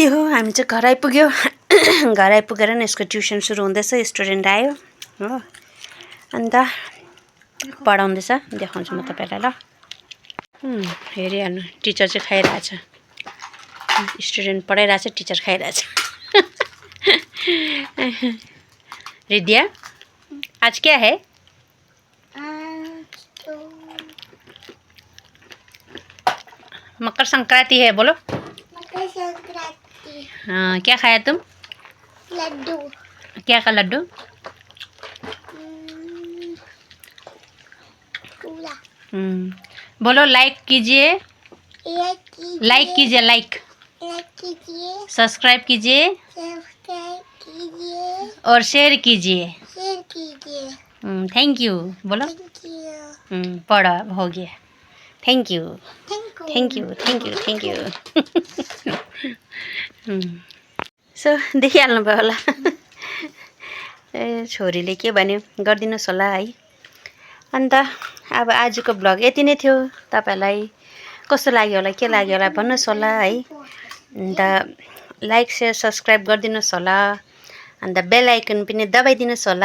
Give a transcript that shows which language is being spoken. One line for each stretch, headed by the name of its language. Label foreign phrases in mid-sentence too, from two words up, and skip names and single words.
Nepali: हो हामी चाहिँ घर आइपुग्यो घर आइपुगेर नि यसको ट्युसन सुरु हुँदैछ स्टुडेन्ट आयो हो अन्त पढाउँदैछ देखाउँछु म तपाईँलाई ल हेरिहाल्नु टिचर चाहिँ खाइरहेछ स्टुडेन्ट पढाइरहेछ टिचर खाइरहेछ रिद्या
Hindi: आज क्या है मकर संक्रांति है बोलो मकर संक्रांति हाँ क्या खाया तुम लड्डू क्या का लड्डू पूरा बोलो लाइक कीजिए लाइक कीजिए लाइक कीजिए सब्सक्राइब कीजिए सब्सक्राइब कीजिए और शेयर कीजिए
English: thank you
Hindi: बोलो
English: thank you
Hindi: पढ़ा हो गया
English: thank you thank you thank you thank you
Nepali: सो देखिहाल्नु भयो होला ए छोरीले के भन्यो गरिदिनुहोस् होला है अन्त अब आजको ब्लग यति नै थियो तपाईलाई कस्तो लाग्यो होला के लाग्यो होला भन्नुहोस् होला है अन्त
English: like share subscribe
Nepali: गरिदिनुहोस् होला अन्त
English: bell icon
Nepali: पनि दबाइदिनुहोस् होला